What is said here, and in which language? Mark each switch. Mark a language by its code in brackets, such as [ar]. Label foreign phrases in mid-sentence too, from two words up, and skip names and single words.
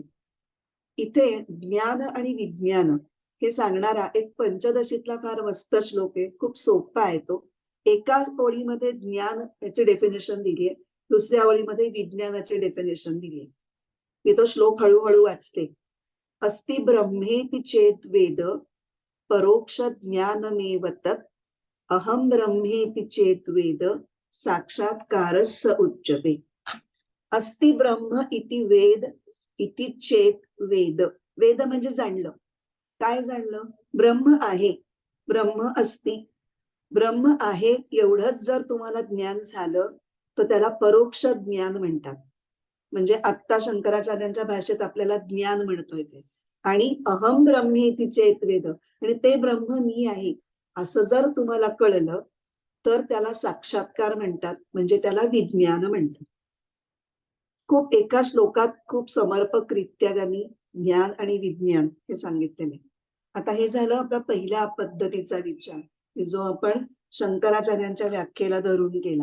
[mr] इथे ज्ञान आणि विज्ञान हे सांगणारा एक पंचदशीतला फार मस्त श्लोक आहे. खूप सोपा आहे तो. एका ओळीमध्ये ज्ञान याची डेफिनेशन दिली आहे, दुसऱ्या ओळीमध्ये विज्ञानाची डेफिनेशन दिली आहे. मी तो श्लोक हळूहळू वाचते. [sa] अस्ति ब्रह्मेति चेत वेद परोक्ष ज्ञानमेव तत् अहम ब्रह्मेति चेत वेद साक्षात्कारस्स उच्यते. अस्ति ब्रह्म इति वेद इति चेत वेद. [mr] वेद म्हणजे जाणलं. काय जाणलं? ब्रह्म आहे, [sa] ब्रह्म अस्ति, [mr] ब्रह्म आहे एवढंच जर तुम्हाला ज्ञान झालं तर त्याला परोक्ष ज्ञान म्हणतात. म्हणजे आत्ता शंकराचार्यांच्या भाषेत आपल्याला ज्ञान म्हणतोय ते. [sa] आणि अहम ब्रह्मेति चेत वेद, [mr] आणि ते ब्रह्म मी आहे असं जर तुम्हाला कळलं तर त्याला साक्षात्कार म्हणतात, म्हणजे त्याला विज्ञान म्हणतात. खूप एका श्लोकात खूप समर्पकरित्या त्यांनी ज्ञान आणि विज्ञान हे सांगितलेले. आता हे झालं आपला पहिल्या पद्धतीचा विचार, जो आपण शंकराचार्यांच्या व्याख्येला धरून केला.